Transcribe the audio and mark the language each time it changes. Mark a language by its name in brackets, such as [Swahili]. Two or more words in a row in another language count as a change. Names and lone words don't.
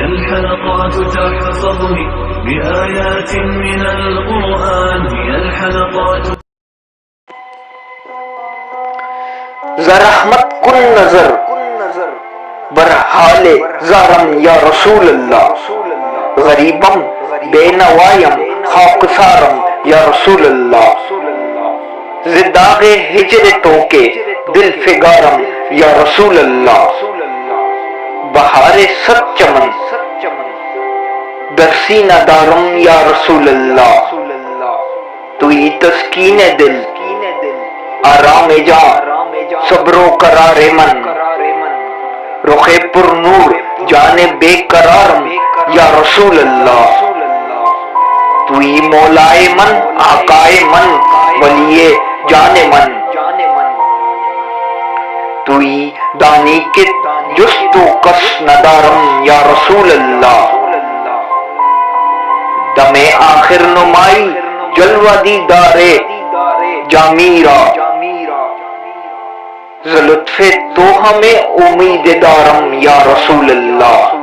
[Arabic] الحلقات تحفظني بآيات من القرآن هي الحلقات. [Persian] ذرحمت کن نظر برحال زارم [Arabic] یا رسول اللہ، [Persian] غریبم بے نوائم خاکسارم [Arabic] یا رسول اللہ، [Persian] زداغ ہجر تو کے دل فگارم [Arabic] یا رسول اللہ، [Persian] بہار ست چمن درسینہ دارم [Arabic] یا رسول اللہ، [Persian] توئی تسکین دل آرام جا صبر و قرار من، رخ پر نور جان بے قرارم [Arabic] یا رسول اللہ، [Persian] توئی مولائے من آقائے من ولی جان من، توئی دانی کے جست و کس ندارم [Arabic] یا رسول اللہ، [Persian] دم آخر نمائی جلوہ دیدار جامیرہ، لطف تو ہمیں امید دارم [Arabic] یا رسول اللہ،